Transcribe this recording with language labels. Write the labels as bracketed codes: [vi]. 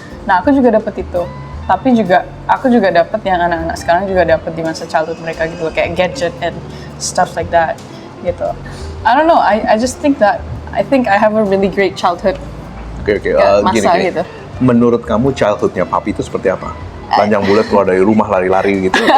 [id] Nah aku juga dapet itu, tapi juga aku juga dapet yang anak-anak sekarang juga dapet di masa childhood mereka gitu, kayak gadget [en] and stuff like that [id] gitu. [en] I don't know, I just think that I have a really great childhood. Oke. [id] Masa Gini. gitu. Menurut kamu childhoodnya papi itu seperti apa? Panjang bulat keluar dari rumah lari-lari gitu?